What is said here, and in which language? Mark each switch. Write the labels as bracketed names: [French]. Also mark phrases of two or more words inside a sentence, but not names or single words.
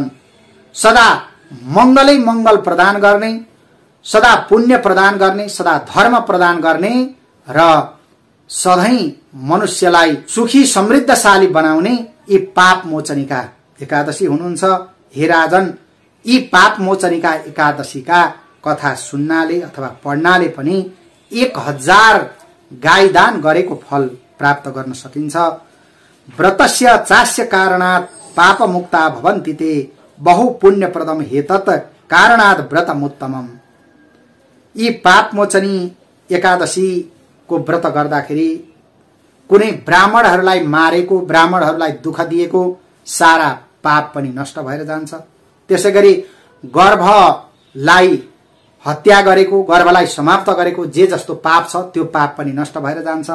[Nepali] सदा मङ्गलै मङ्गल प्रदान गर्ने, सदा पुण्य प्रदान गर्ने, सदा धर्म प्रदान गर्ने र सधैँ मनुष्यलाई सुखी समृद्धशाली बनाउने यी पाप मोचनीका एकादशी हुनुहुन्छ। हे राजन, यी पाप मोचनीका एकादशीका कथा सुन्नाले अथवा पढ्नाले पनि 1000 गाई दान गरेको फल प्राप्त गर्न सकिन्छ। [Sanskrit] व्रतस्य चास्य कारणात् पापमुक्ता भवन्ति ते बहु पुण्यप्रदम हेतत् कारणात् व्रतमुत्तमम्। [Nepali] यी पाप मोचनी एकादशीको व्रत गर्दाखेरि कुनै ब्राह्मणहरूलाई मारेको, ब्राह्मणहरूलाई दुःख दिएको सारा पाप पनि नष्ट भएर जान्छ। त्यसैगरी गर्भलाई हत्या गरेको, गर्भलाई समाप्त गरेको जे जस्तो पाप छ त्यो पाप पनि नष्ट भएर जान्छ।